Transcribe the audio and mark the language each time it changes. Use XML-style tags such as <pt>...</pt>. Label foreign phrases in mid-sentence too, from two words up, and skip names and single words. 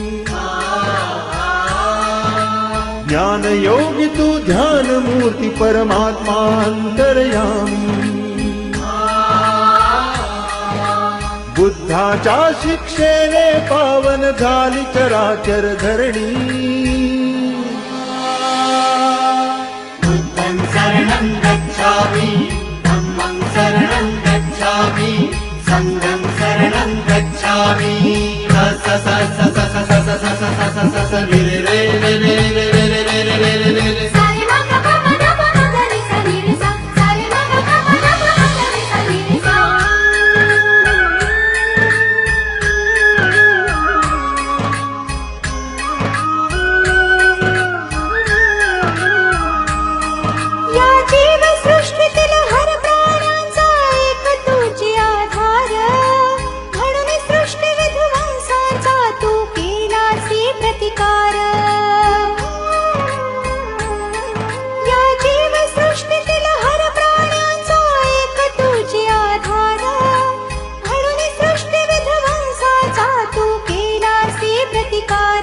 <mr>ज्ञान योगी तू ध्यान मूर्ती परमात्मा अंतर्यामी. बुद्धाच्या शिक्षेने पावन झाली चराचर धरणी.</mr> <pi>बुद्धं शरणं गच्छामि, धम्मं शरणं गच्छामि, संघं शरणं गच्छामि. स स स स स स स स स स स स रे रे रे रे रे रे रे रे रे रे रे रे रे. सारे मा ग प म ग प म ग रे सा नी रे सा. सारे मा ग प म ग प म ग रे सा नी रे सा.</pi> <mr>या जीव सृष्टीतील हर प्राण्यांचा एक तुझी आधार, म्हणून सृष्टी विध्वंसाचा तू केलासी प्रतिकार. या जीव सृष्टीतील हर प्राण्यांचा एक तुझी आधार, म्हणून सृष्टी विध्वंसाचा तू केलासी प्रतिकार.</mr>